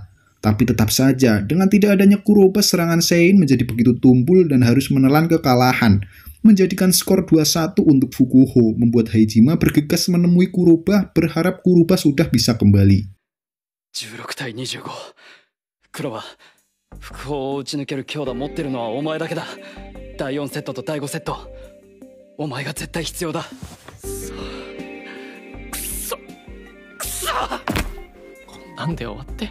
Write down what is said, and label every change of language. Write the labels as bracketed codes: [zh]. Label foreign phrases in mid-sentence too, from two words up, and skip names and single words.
[id] Tapi tetap saja, dengan tidak adanya Kuroba, serangan Sein menjadi begitu tumpul dan harus menelan kekalahan, menjadikan skor 2-1 untuk Fukuho, membuat Haijima bergegas menemui Kuroba, berharap Kuroba sudah bisa kembali. 16-25 Kuroba, [ja] Fukuhoを打ち抜ける強打持ってるのはお前だけだ。第4セットと第5セット、お前が絶対必要だ。くそこんなんで終わって